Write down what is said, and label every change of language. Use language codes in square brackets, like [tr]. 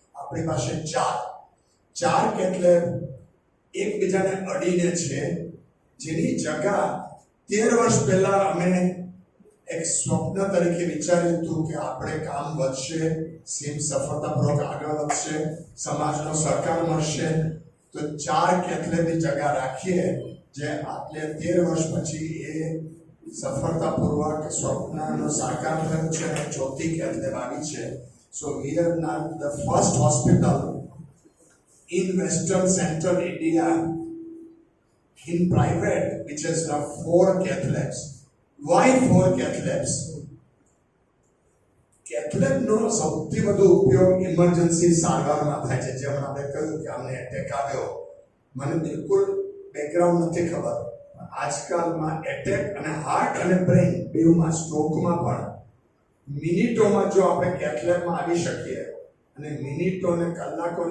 [gu] આપણી પાસે 4 કેથલેબ એકબીજાને અડીને છે, જેની જગા 13 વર્ષ પહેલા અમે એક સ્વપ્ન તરીકે વિચાર્યું હતું કે આપણે કામ વધશે, સિમ્સ સફળતાપૂર્વક આગળ વધશે, સમાજનો સહકાર મળશે, તો 4 કેથલેબની જગા રાખીએ, જે આટલે 13 વર્ષ પછી એ સફળતાપૂર્વક સ્વપ્નનો સાકાર થયો છે અને ચોથી કેથલેબ આવી છે. [en] So we are now the first hospital in Western Central India in private which has 4 cath labs. Why 4 cath labs? [gu] Cath lab નો સૌથી વધુ ઉપયોગ ઇમરજન્સી સારવારમાં થાય છે. જેમ આપણે કહ્યું કે અમને એટેક આવ્યો, મને બિલકુલ બેકગ્રાઉન્ડ નથી ખબર. આજકાલમાં એટેક અને હાર્ટ અને બ્રેઇન બેઉમાં, સ્ટ્રોકમાં પણ મિનિટોમાં જો આપણે cath labમાં આવી શકીએ અને મિનિટો અને કલાકોની અંદર જો નળી ખોલી શકાય તો આપણને આયુષ્ય મળે છે,